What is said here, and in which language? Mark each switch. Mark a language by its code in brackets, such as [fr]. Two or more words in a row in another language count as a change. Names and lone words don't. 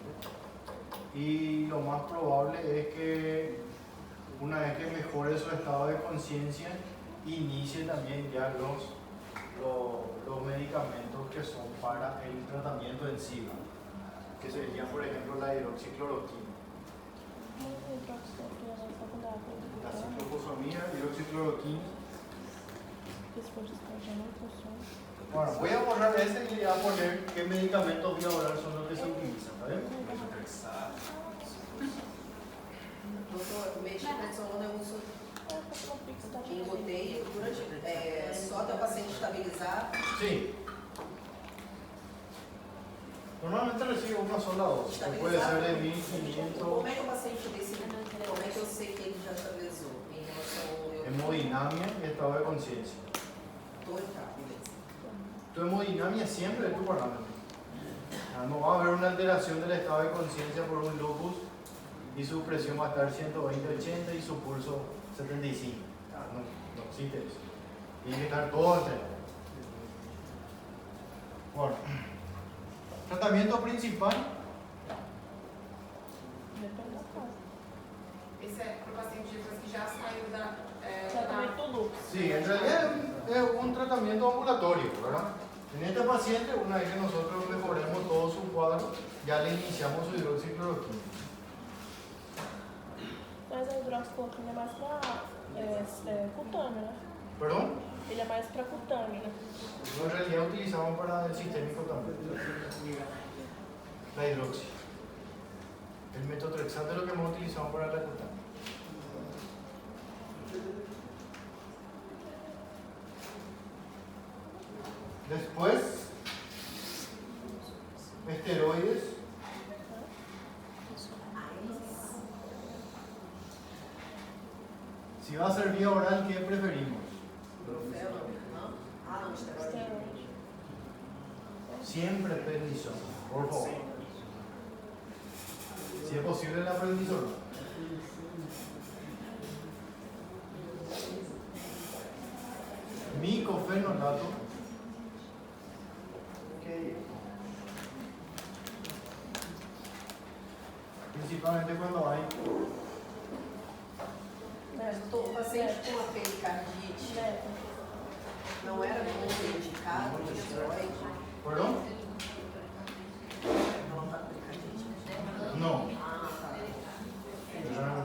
[es] Y lo más probable es que una vez que mejore su estado de conciencia, inicie también ya los medicamentos que son para el tratamiento en sí, que serían, por ejemplo, la hidroxicloroquina. La ciclofosfamida, hidroxicloroquina. Bueno, voy a borrar ese y le voy a poner qué medicamentos voy a borrar son los que se utilizan, ¿vale? [pt] doutor, o medicamento eu uso em goteio durante, só até o paciente estabilizar. [es] Sí. Normalmente recibe una sola dosis, que puede ser de 1500. [pt] Como é que o paciente decide? Como é que eu sei que ele já estabilizou em relação ao meu [es] Hemodinamia y estado de conciencia. [pt] doutor? Tá, beleza. [es] Tu hemodinamia siempre es tu parámetro. No va a haber una alteración del estado de conciencia por un lupus y su presión va a estar 120-80 y su pulso 75. No existe eso. Tiene que estar todo alterado. Bueno, tratamiento principal. [pt] Esse é para o paciente depois que já saiu da. Tratamento lupus. [es] Sí, en realidad es un tratamiento ambulatorio, ¿verdad? En este paciente, una vez que nosotros mejoremos todo su cuadro, ya le iniciamos su hidroxicloroquina. [pt] Mas a hidroxicloroquina é mais para cutâneo, né? [es] ¿Perdón? [pt] Ele é mais para cutâneo, né? [es] No, en realidad utilizamos para el sistémico también. La hidroxi. El metotrexato es lo que hemos utilizado para la cutánea. Después, esteroides. Si va a ser vía oral, ¿qué preferimos? [pt] Profeno, não? Ah, não, esteroide. [es] Esteroide. Siempre prednisona, por favor. Si es posible la prednisona. Micofenolato. Principalmente cuando hay [pt] Mas, doutor, o paciente com a pericardite não era contraindicado o esteroide? [es] ¿Perdón? [pt] Ela está com pericardite? [es] No. [pt] Ah, tá.